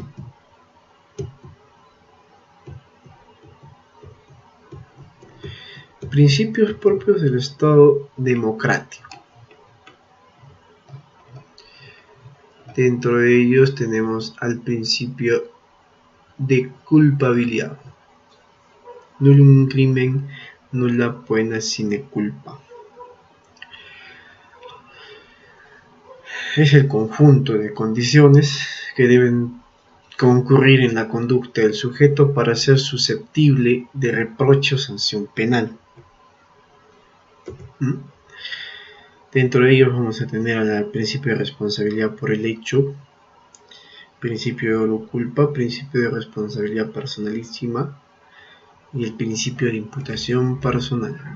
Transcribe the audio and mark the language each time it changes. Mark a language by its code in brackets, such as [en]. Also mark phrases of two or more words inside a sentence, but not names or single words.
[es] Principios propios del Estado democrático. Dentro de ellos tenemos al principio de culpabilidad. [la] Nullum crimen nulla poena sine culpa. [es] Es el conjunto de condiciones que deben concurrir en la conducta del sujeto para ser susceptible de reproche o sanción penal. Dentro de ellos vamos a tener al principio de responsabilidad por el hecho, principio de no culpa, principio de responsabilidad personalísima y el principio de imputación personal.